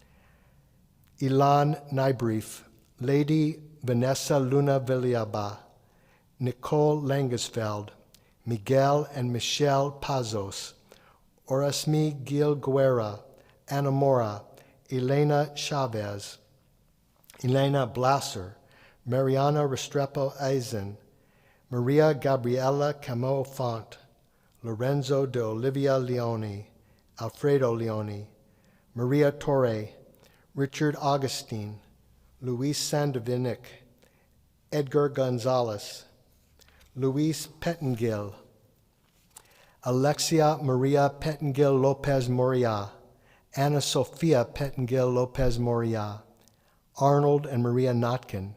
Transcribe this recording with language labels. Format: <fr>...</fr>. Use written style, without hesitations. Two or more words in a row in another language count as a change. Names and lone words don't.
<en>Ilan Nybrief, Lady Vanessa Luna Villalba, Nicole Langesfeld, Miguel and Michelle Pazos, Orasmi Gil Guerra, Anna Mora, Elena Chavez, Elena Blasser, Mariana Restrepo Eisen, Maria Gabriela Camo Font, Lorenzo de Olivia Leone, Alfredo Leone, Maria Torre, Richard Augustine, Luis Sandovinik, Edgar Gonzalez, Luis Pettengill, Alexia Maria Pettengill Lopez Moria, Anna Sofia Pettengill Lopez Moria, Arnold and Maria Notkin,</en>